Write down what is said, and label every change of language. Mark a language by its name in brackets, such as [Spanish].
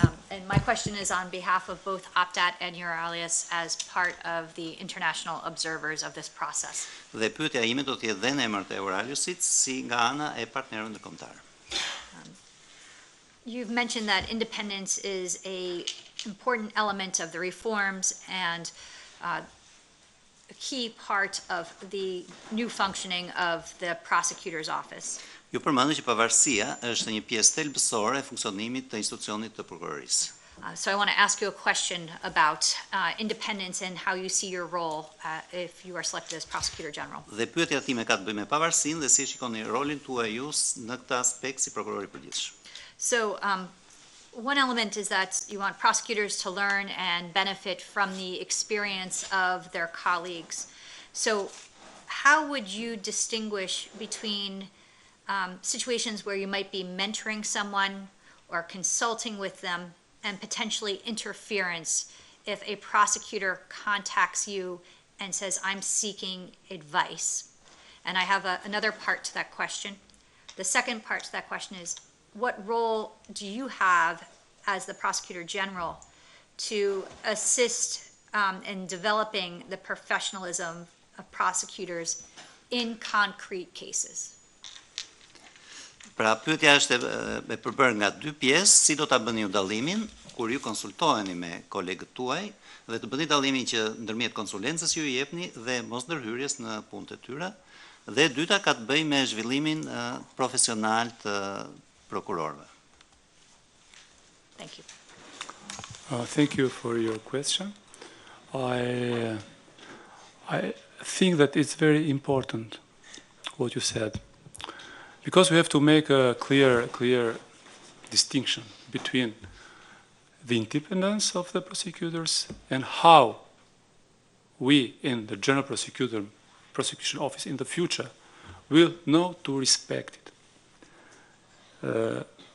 [English] And my question is on behalf of both Optat and Euralius as part of the international observers of this process. [Albanian] Dhe pyetja ime do të jetë dhe në emër të Euraliusit si nga ana e partnerëve ndërkombëtar. [English] You've mentioned that independence is an important element of the reforms and a key part of the new functioning of the prosecutor's office. [Albanian] Ju përmendni që pavarësia është një pjesë thelbësore e funksionimit të institucionit të prokurorisë. [English] So I want to ask you a question about independence and how you see your role if you are selected as Prosecutor General. [Albanian] Dhe pyetja time ka të bëjë me pavarësinë dhe si e shikoni rolin tuaj ju në këtë aspekt si prokuror i përgjithshëm. [English] So one element is that you want prosecutors to learn and benefit from the experience of their colleagues. So how would you distinguish between situations where you might be mentoring someone or consulting with them and potentially interference if a prosecutor contacts you and says, I'm seeking advice? And I have another part to that question. The second part to that question is, what role do you have as the Prosecutor General to assist in developing the professionalism of prosecutors in concrete cases? [Albanian] Pra, pyetja është e përbërë nga dy pjesë, si do ta bëni ju dallimin kur ju konsultoheni me kolegët tuaj dhe të bëni dallimin që ndërmjet konsulencës ju jepni dhe mos ndërhyrjes në punët e tyre. Dhe dyta ka të bëjë me zhvillimin profesional të prokurorëve. [English] Thank you. Thank you for your question. I think that it's very important what you said, because we have to make a clear distinction between the independence of the prosecutors and how we in the General Prosecution Office in the future will know to respect it.